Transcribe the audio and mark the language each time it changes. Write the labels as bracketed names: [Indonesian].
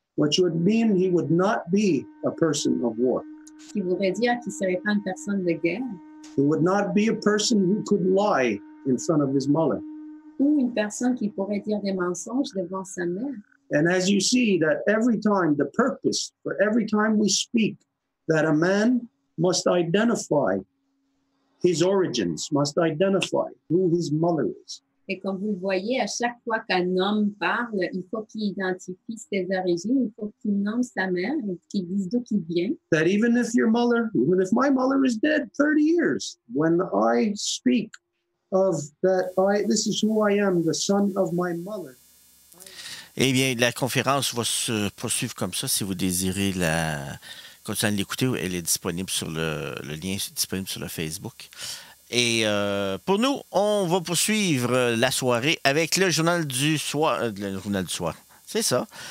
[English] Which would mean he would not be a person of war. [French] Qui voudrait dire qu'il ne serait pas une personne de guerre. [English] He would not be a person who could lie in front of his mother. [French] Ou une personne qui pourrait dire des mensonges devant sa mère. [English] And as you see that every time, the purpose for every time we speak, that a man must identify his origins, must identify who his mother is. [French] Et comme vous le voyez, à chaque fois qu'un homme parle, il faut qu'il identifie ses origines, il faut qu'il nomme sa mère et qu'il dise d'où il vient. [English] That even if my mother is dead 30 years, when I speak of that this is who I am, the son of my mother. [French] Eh bien, la conférence va se poursuivre comme ça. Si vous désirez continuer à l'écouter, elle est disponible sur le lien est disponible sur le Facebook. Et pour nous, on va poursuivre la soirée avec le journal du soir. C'est ça.